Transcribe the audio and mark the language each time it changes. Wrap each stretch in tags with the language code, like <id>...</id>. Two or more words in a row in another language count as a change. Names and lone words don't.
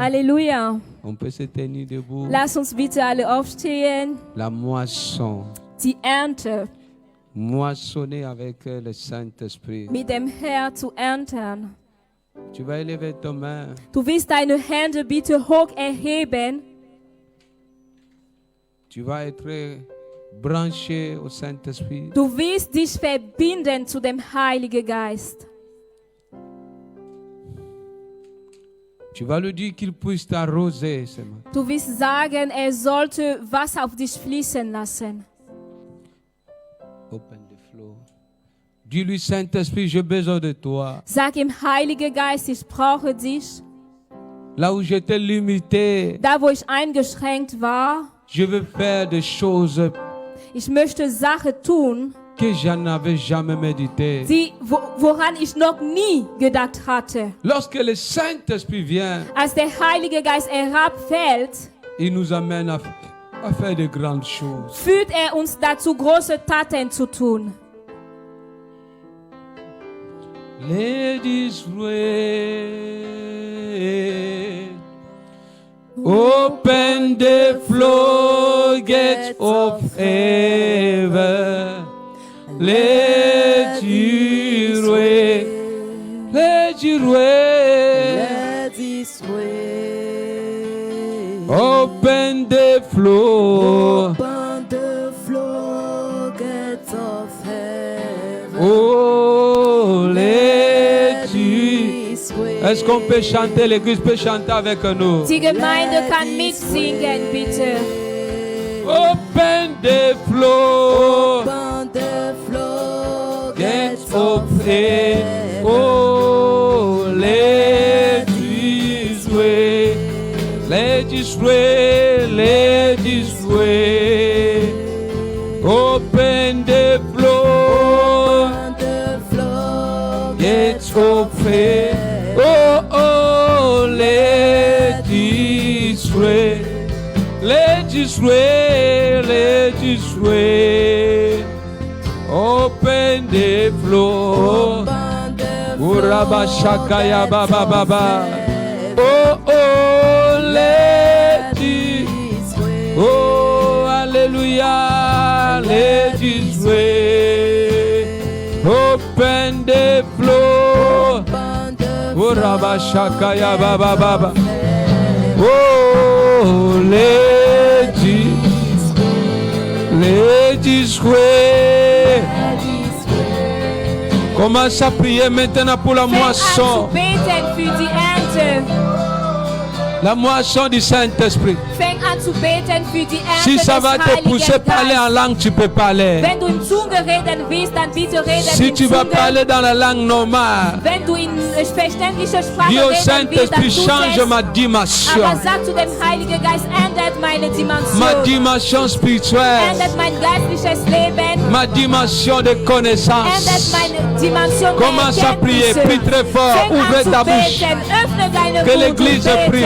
<de>Halleluja.</de> <fr>On peut se tenir debout.</fr> <de>Lass uns bitte alle aufstehen.</de> <fr>La moisson.</fr> <de>Die Ernte</de> <fr>Moissonner avec le Saint-Esprit.</fr> <de>mit dem Herrn zu ernten.</de> <fr>Tu vas élever ta main.</fr> <de>Du willst deine Hände bitte hoch erheben.</de> <fr>Tu vas être branché au Saint-Esprit.</fr> <de>Du willst dich verbinden zu dem Heiligen Geist.</de> <fr>Tu vas lui dire qu'il puisse t'arroser ce matin.</fr> <de>Du willst sagen, er sollte Wasser auf dich fließen lassen.</de> <en>Open the flow.</en> <fr>Dis-lui, Saint-Esprit, j'ai besoin de toi.</fr> <de>Sag ihm, Heiliger Geist, ich brauche dich.</de> <fr>Là où j'étais limité,</fr> <de>Da, wo ich eingeschränkt war,</de> <fr>je veux faire des choses</fr> <de>ich möchte Sachen tun,</de> <fr>que je n'avais jamais méditées.</fr> <de>woran ich noch nie gedacht hatte.</de> <fr>Lorsque le Saint-Esprit vient,</fr> <de>Als der Heilige Geist herabfällt,</de> <fr>il nous amène à faire de grandes choses.</fr> <de>führt er uns dazu, große Taten zu tun.</de> <en>Let His rain. Open the floodgates of heaven. Let it rain. Let it rain. Let this rain. Open the floor. Open the floodgates of heaven. Oh, let it. This rain.</en> <fr>Est-ce qu'on peut chanter? L'église peut chanter avec nous.</fr> <de>Die Gemeinde kann mitsingen, bitte.</de> <en>Open the floor. Open the Gates floodgates of of heaven. heaven. Oh, let this way. Let this way. Let this way. Open the floor. Open the Gates floodgates of heaven. Oh, let this way. Let this way. Let this way. Open the floor. Open the Urabashakaya baba baba. floodgates Oh, let it. this way. Oh, hallelujah. Let it way. Open the floor. Open the Urabashakaya baba baba. Oh, let it way.</en> <fr>Commence à prier maintenant pour la</fr> <de>Fang an zu</de> <fr>moisson.</fr> <de>beten für die Ernte.</de> <fr>La moisson du Saint-Esprit.</fr> <de>Fang an zu beten für die Ernte</de> <fr>Si ça des va te</fr> <de>Heiligen</de> <fr>pousser à parler en</fr> <de>Geistes.</de> <fr>langue, tu peux parler.</fr> <de>Wenn du in Zunge reden willst, dann bitte reden</de> <fr>Si</fr> <de>in</de> <fr>tu vas</fr> <de>Zunge.</de> <fr>parler dans la langue normale,</fr> <de>Wenn du in verständlicher Sprache</de> <fr>dis au</fr> <de>reden willst, dann</de> <fr>Saint-Esprit, tu change</fr> <de>es.</de> <fr>ma</fr> <de>Aber</de> <fr>dimension.</fr> <de>sag zu dem Heiligen Geist, ändert meine</de> <fr>Ma</fr> <de>Dimension.</de> <fr>dimension spirituelle.</fr> <de>Ändert mein geistliches Leben.</de> <fr>Ma dimension de</fr> <de>Ändert</de> <fr>connaissance.</fr> <de>meine Dimension der</de> <fr>Commence à prier,</fr> <de>Erkenntnisse.</de> <fr>prie très fort,</fr> <de>Fang an</de> <fr>ouvre</fr> <de>zu</de> <fr>ta bouche.</fr> <de>beten, öffne deine</de> <fr>Que</fr> <de>Mund</de> <fr>l'église</fr> <de>und bete.</de>